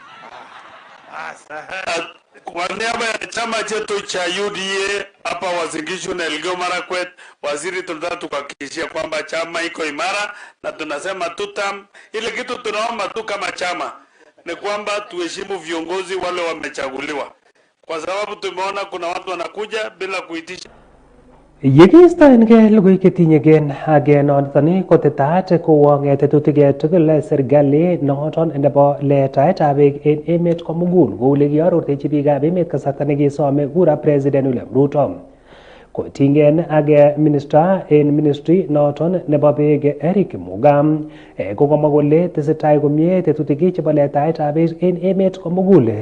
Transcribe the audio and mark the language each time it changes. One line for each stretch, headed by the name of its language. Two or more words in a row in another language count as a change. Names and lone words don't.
Swahili: Kwa niaba ya chama chetu cha UDA hapa Wazingishu na Elgeyo Marakwet, waziri, tunataka kuhakikishia kwamba chama iko imara na tunasema tutam. Ile kitu tunaomba tu kama chama ni kwamba tuheshimu viongozi wale wamechaguliwa, kwa sababu tumeona kuna watu wanakuja bila kuitisha.
Kalenjin: Yekiistoengei logoiwek chetinyegei ak noton kotetat kowong tetutik tugul serikali noton nebo letaetab beek en emet komugul kou ole kiarortechi biikab emet kasarta nekisome kura President William Ruto. Kotinygei ak minister en ministry noton nebo beek Eric Mugam kokamwa kole tesetai komie tetutik chebo letaetab beek en emet komugul.